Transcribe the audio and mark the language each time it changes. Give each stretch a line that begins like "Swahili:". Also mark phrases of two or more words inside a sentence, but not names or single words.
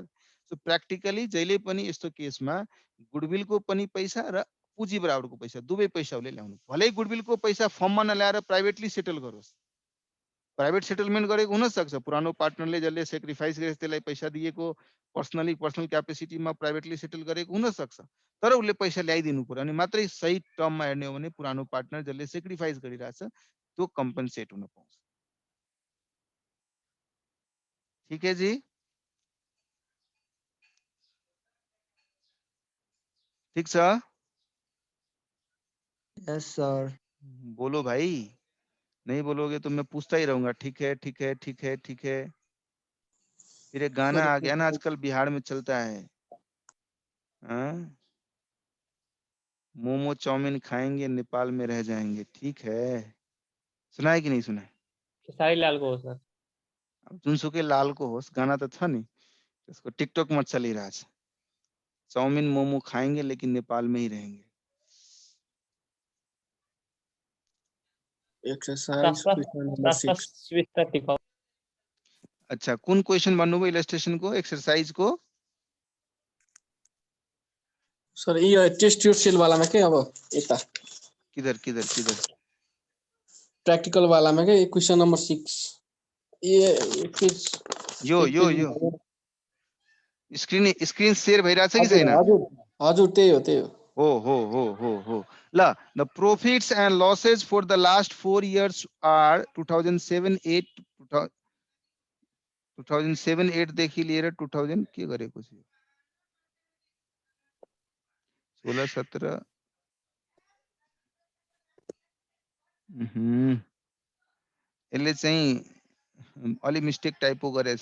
Nepali: सो प्र्याक्टिकली जहिले पनि यस्तो केसमा गुडविलको पनि पैसा र पुँजी बराबरको पैसा दुवै पैसा उसले ल्याउनु, भलै गुडविलको पैसा फर्ममा नल्याएर प्राइभेटली सेटल गरोस्
English: private settlement
Nepali: गरेको हुन सक्छ, पुरानो पार्टनरले जसले सेक्रिफाइस गरेछ त्यसलाई पैसा दिएको,
English: personal capacity
Nepali: प्राइवेटली सेटल गरेको हुन सक्छ, तर उसले पैसा ल्याइदिनु पर्यो। अनि मात्रै सही टर्ममा हेर्ने हो भने पुरानो पार्टनर जसले सेक्रिफाइस गरिरहेछ त्यो कम्पनसेट हुन पाउँछ।
Hindi: ठीक है जी,
Nepali: ठीक छ?
English: yes sir.
Hindi: बोलो भाई, नहीं बोलोगे तो मैं पूछता ही रहूंगा। ठीक है ठीक है ठीक है ठीक है। फिर एक गाना आ गया ना आजकल बिहार में चलता है, हाँ? मोमो चाउमीन खाएंगे नेपाल में रह जाएंगे। ठीक है, सुना है कि नहीं सुना है?
Nepali: खेसारी लाल को हो सर। अब जुनसुकै लालको होस्, गाना त छ नि, त्यसको टिकटकमा चलिरहेछ।
Hindi: चाउमीन मोमो खाएंगे लेकिन नेपाल में ही रहेंगे।
English: exercise question number 6
Nepali: स्विच टिकाउ। अच्छा, कुन क्वेशन भन्नुभयो इलस्ट्रेशन को, एक्सरसाइज को?
Hindi: सर ये
English: test tube sale
Hindi: वाला में
Nepali: के अब यता
Hindi: किधर किधर किधर? प्रैक्टिकल वाला में के
English: question number
Hindi: 6 ये
Nepali: यो
English: screen share
Nepali: भइरहेछ कि छैन? हजुर हजुर त्यही हो हो ल,
English: the profits and losses for the last 4 years are 2007-8
Nepali: देखि लिएर 2000 के गरेको छ, 16-17 यसले चाहिँ अलि
English: mistake typo
Nepali: गरेछ।